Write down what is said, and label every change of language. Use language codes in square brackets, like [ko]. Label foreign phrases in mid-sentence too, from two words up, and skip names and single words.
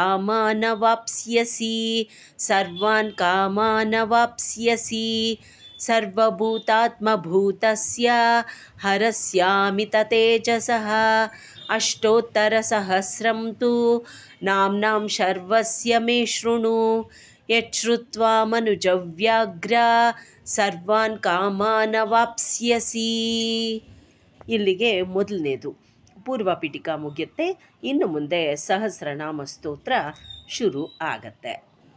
[sa] कामानवाप्स्यसि सर्वभूतात्मभूतस्य हरस्यामि ततेजसः अष्टोत्तरसहस्रं तु नाम्नां शर्वस्य मे शृणु यच्छ्रुत्वा मनुजव्याघ्रा ಸರ್ವಾನ್ ಕಾಮಾನವಾಪ್ಸ್ಯಸಿ. [kn] ಇಲ್ಲಿಗೆ ಮೊದಲನೇದು ಪೂರ್ವ ಪೀಠಿಕಾ ಮುಗಿಯುತ್ತೆ. ಇನ್ನು ಮುಂದೆ ಸಹಸ್ರನಾಮ ಸ್ತೋತ್ರ ಶುರು ಆಗತ್ತೆ.